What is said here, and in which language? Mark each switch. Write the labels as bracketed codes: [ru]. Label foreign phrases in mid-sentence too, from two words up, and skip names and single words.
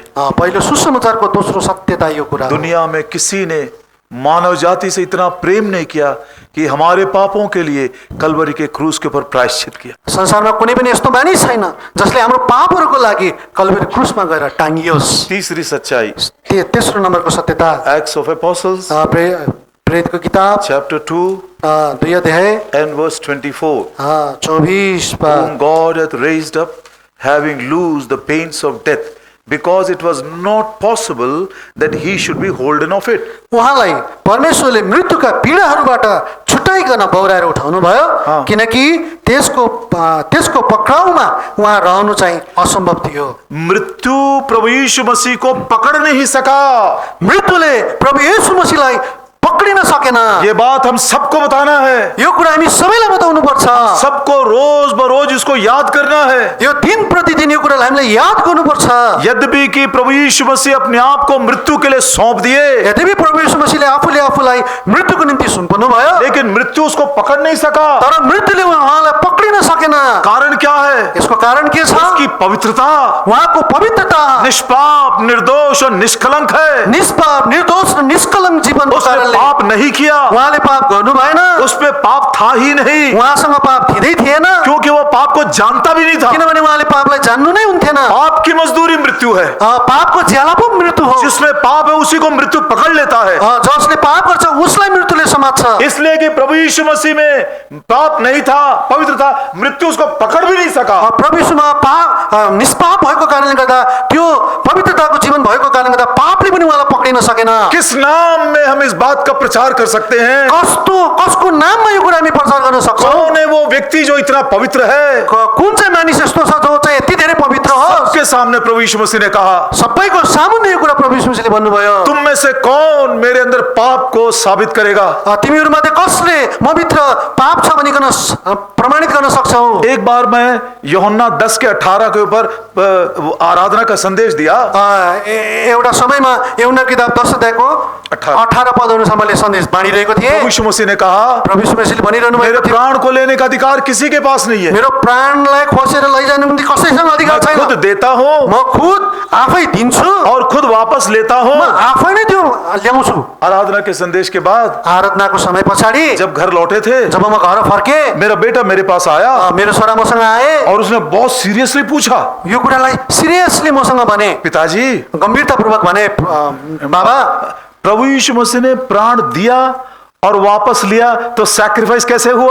[ne] पहिलो सुसमाचारको दोस्रो सत्यता यो कुरा। [hi] दुनिया में किसी ने मानव जाति से इतना प्रेम नहीं किया कि हमारे पापों के लिए कलवरी के क्रूस के ऊपर प्रायश्चित किया। [ne] संसारमा कुनै पनि यस्तो मानिस छैन जसले हाम्रो पापहरूको लागि कलवरी क्रुसमा गएर टाँगियोस्। [hi] तीसरी सच्चाई, [ne] तेस्रो नम्बरको सत्यता, [en] Acts of Apostles [ne] प्रेरितको किताब [hi] चैप्टर 2 [ne] 2 अध्याय [en] and verse 24. [ne] 24 [en] Whom God hath raised up, having loosed the pains of death, because it was not possible that he should be holden of it. [ne] उहाँलाई परमेश्वरले मृत्युका पीडाहरूबाट छुट्याइकन बौराएर उठाउनु भयो किनकि त्यसको पक्राउमा उहाँ रहनु चाहिँ असम्भव थियो। [hi] मृत्यु प्रभु यीशु मसीह को पकड़ नहीं सका। [ne] मृत्युले प्रभु येशू मसीहलाई पक्रिन सकेन। [hi] ये बात हम सबको बताना है, [ne] यो कुरा हामी सबैलाई बताउनु पर्छ। [hi] सबको रोज बरोज इसको याद करना है। [ne] यो दिन प्रतिदिन यो कुरालाई हामीले याद गर्नुपर्छ। [hi] यद्यपि कि प्रभु यीशु मसीह अपने आप को मृत्यु के लिए सौंप दिए, [ne] यद्यपि प्रभु येशू मसीहले आफूलाई मृत्युको निम्ति सुम्पनु भयो, [hi] लेकिन मृत्यु उसको पकड़ नहीं सका। [ne] तर मृत्युले उहाँलाई पक्रिन सकेन। [hi] कारण क्या है? [ne] यसको कारण के छ? [hi] उसकी पवित्रता, [ne] उहाँको पवित्रता, [hi] निष्पाप निर्दोष निर्दोष और निष्कलंक है। [ne] निष्पाप निर्दोष र निष्कलङ्क जीवनको [hi] उसने [ne] कारणले [hi] पाप नहीं किया, [ne] उहाँले पाप गर्नु भएन, [hi] उसमें पाप था ही नहीं, [ne] उहाँसँग पाप थिँदै थिएन, [hi] क्योंकि वो पाप को जानता भी नहीं था। [ne] किनभने उहाँले पापलाई जान्नु नै हुन्थेन। [hi] पाप की मजदूरी मृत्यु है। [ne] पापको ज्याला पो मृत्यु हो। [hi] जिसमें पाप है उसी को मृत्यु पकड़ लेता है। [ne] जसले पाप गर्छ उसलाई मृत्युले समात्छ। [hi] इसलिए कि प्रभु यीशु मसीह में पाप नहीं था, पवित्र था, मृत्यु उसको पकड़ भी नहीं सका। [ne] प्रभु यीशुमा पाप निष्पाप भएको कारणले गर्दा, त्यो पवित्रताको जीवन भएको कारणले गर्दा पापले पनि उहाँलाई पक्रिन सकेन। [hi] किस नाम में हम इस बात का प्रचार कर सकते हैं? [ne] कसको नाममा यो कुरा हामी प्रचार गर्न सक्छौँ? [hi] कौन है वो व्यक्ति जो इतना पवित्र है? [ne] कुन चाहिँ मानिस यस्तो छ जो चाहिँ यति धेरै पवित्र हो? [hi] सबके सामने प्रभु यीशु मसीह ने कहा, [ne] सबैको सामुन्ने यो कुरा प्रभु यीशु मसीहले भन्नुभयो, [hi] तुम में से कौन मेरे अंदर पाप को साबित करेगा? [ne] तिमीहरूमध्ये कसले मभित्र पाप छ भनिकन प्रमाणित गर्न सक्छौ? [hi] एक बार मैं यूहन्ना 10 के 18 के ऊपर आराधना का संदेश दिया। [ne] एउटा समयमा यूहन्ना किताब 10 अध्यायको 18 पदहरूसम्म मैले सन्देश बाँडिरहेको थिएँ। [hi] प्रभु यीशु मसीह ने कहा, [ne] प्रभु यीशु मसीहले भनिरहनु [hi] मेरे [ne] भएको थियो, [hi] प्राण को लेने का अधिकार किसी के पास नहीं है। [ne] मेरो प्राणलाई खोसेर लैजानु निम्ति कसैसँग अधिकार [hi] मैं खुद [ne] छैन। [hi] देता हूँ [ne] म खुद आफै दिन्छु, [hi] और खुद वापस लेता [ne] म [hi] हूँ। [ne] आफै नै त्यो ल्याउँछु। [hi] आराधना के संदेश के बाद [ne] आराधनाको समय पछाडि [hi] जब घर लौटे थे, [ne] जब म घर फर्के, [hi] मेरा बेटा मेरे पास आया [ne] मेरो छोरा मसँग आए [hi] और उसने बहुत सीरियसली पूछा, [ne] यो कुरालाई सिरियसली मसँग भने, [hi] पिताजी, [ne] गम्भीरतापूर्वक भने, बाबा, [hi] प्रभु यीशु मसीह ने प्राण दिया और वापस लिया तो सैक्रिफाइस कैसे हुआ?